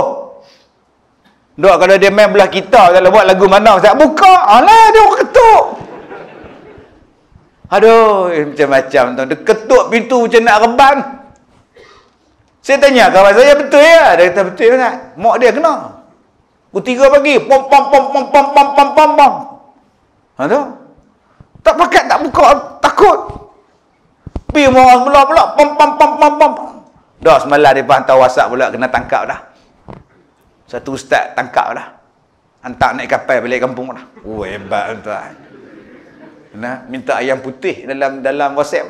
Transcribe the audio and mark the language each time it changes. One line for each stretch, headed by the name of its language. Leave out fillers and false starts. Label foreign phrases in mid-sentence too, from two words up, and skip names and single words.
Malay: Duk kalau dia main belah kita, kalau buat lagu mana Ustaz, buka. Alah, dia orang ketuk. Aduh, macam-macam tu. Dia ketuk pintu macam nak reban. Saya tanya kawan saya, betul ya? Dia kata betul Ustaz. Mak dia kena. Pukul 3 pagi, pom pom pom pom pom pom pom pom pom. Ha tu. Tak pakai, tak buka, takut. Pergi orang sebelah pula, pom pom pom pom pom. Dah semalam dia hantar WhatsApp pula, kena tangkap dah. Satu ustaz tangkap dah. Hantar naik kapal balik kampung dah. Oh, hebat tuan. Kena minta ayam putih dalam WhatsApp.